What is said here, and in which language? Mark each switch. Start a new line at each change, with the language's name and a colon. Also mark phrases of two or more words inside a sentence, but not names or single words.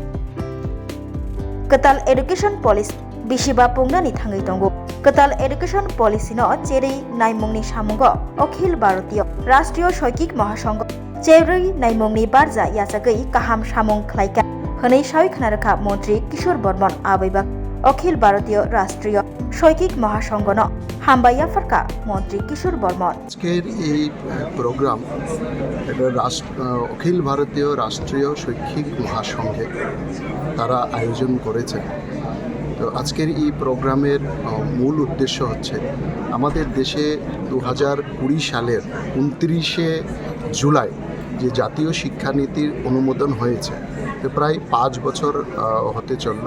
Kok Borok: ketal
English: Education Policy
Kok Borok: bisiba pungnani thangai tongo ketal
English: Education Policy
Kok Borok: no cherei naimungni samungo Akhil Bharatiya Rashtriya Shoikik Mahasangha cherei naimungni barja yasagai kaham samung khlaika hwnei sawikhnarakha Mantri Kishore Bormon abaibak Akhil Bharatiya Rashtriya Shoikik Mahasangha no হামবাইয়া ফারকা মন্ত্রী কিশোর বর্মন
Bangla: আজকের এই প্রোগ্রাম এটা অখিল ভারতীয় রাষ্ট্রীয় শৈক্ষিক মহাসংঘে তারা আয়োজন করেছে। তো আজকের এই প্রোগ্রামের মূল উদ্দেশ্য হচ্ছে আমাদের দেশে 2020 সালের 29শে জুলাই যে জাতীয় শিক্ষানীতির অনুমোদন হয়েছে, প্রায় 5 বছর হতে চলল।